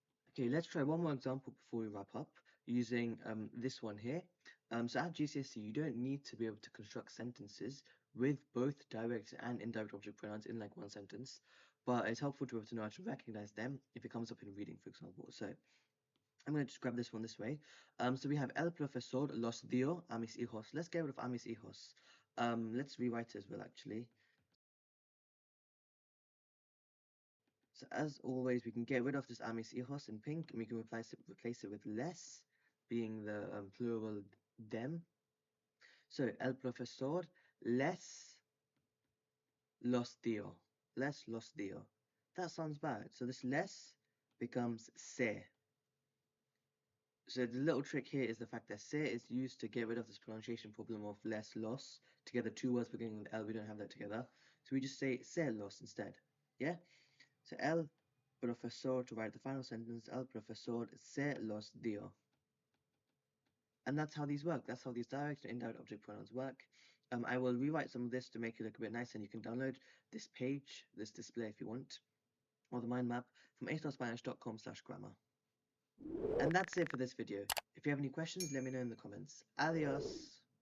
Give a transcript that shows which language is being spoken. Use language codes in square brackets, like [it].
[en] Okay, let's try one more example before we wrap up using this one here. So at GCSE, you don't need to be able to construct sentences with both direct and indirect object pronouns in like one sentence, but it's helpful to be able to know how to recognize them if it comes up in reading, for example. So I'm going to just grab this one this way. So we have [es] el profesor los dio a mis hijos. [en] Let's get rid of [es] a mis hijos. [en] Let's rewrite it as well, actually. So as always, we can get rid of this [es] a mis hijos [en] in pink, and we can replace it with les, being the plural them. So [es] el profesor les los dio. Les los dio. [en] That sounds bad. So this les becomes se. So the little trick here is the fact that se is used to get rid of this pronunciation problem of [es] les los. [en] Together, two words beginning with L, we don't have that together. So we just say [es] se los [en] instead. Yeah? So [es] el profesor, [en] to write the final sentence, [es] el profesor se los dio. [en] And that's how these work. That's how these direct and indirect object pronouns work. I will rewrite some of this to make it look a bit nice, and you can download this page, this display if you want, or the mind map from astarspanish.com/grammar. And that's it for this video. If you have any questions, let me know in the comments. Adios!